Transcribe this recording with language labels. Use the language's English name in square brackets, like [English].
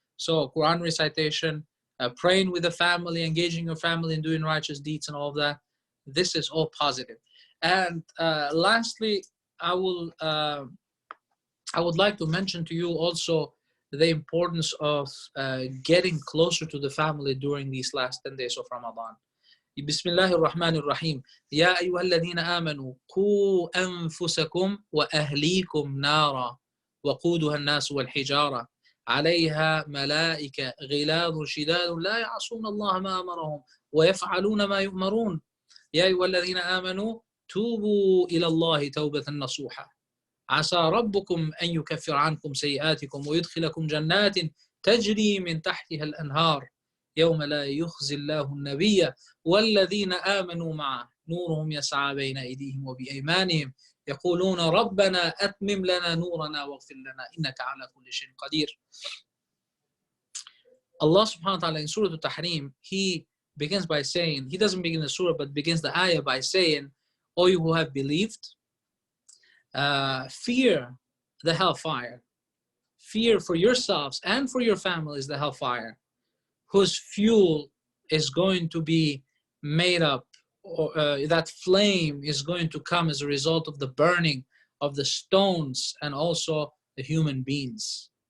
[English] So Quran recitation, praying with the family, engaging your family in doing righteous deeds and all of that. This is all positive. And lastly, I would like to mention to you also the importance of getting closer to the family during these last 10 days of Ramadan. [Arabic] بسم الله الرحمن الرحيم يا أيها الذين آمنوا قوا أنفسكم وأهليكم نارا وقودها الناس والحجارة عليها ملائكة غلاظ شداد لا يعصون الله ما أمرهم ويفعلون ما يؤمرون يا أيها الذين آمنوا توبوا إلى الله توبة نصوحا عسى ربكم أن يكفر عنكم سيئاتكم ويدخلكم جنات تجري من تحتها الأنهار يوم لا يخزي الله النبي والذين آمنوا معه نورهم يسعى بين أيديهم وبأيمانهم يقولون ربنا أتمم لنا نورنا واغفر لنا إنك على كل شيء قدير. [English] Allah subhanahu wa ta'ala in Surah Al-Tahrim, He begins by saying, He doesn't begin the surah, but begins the ayah by saying, O you who have believed, fear the hellfire. Fear for yourselves and for your families the hellfire, whose fuel is going to be made up, or that flame is going to come as a result of the burning of the stones and also the human beings.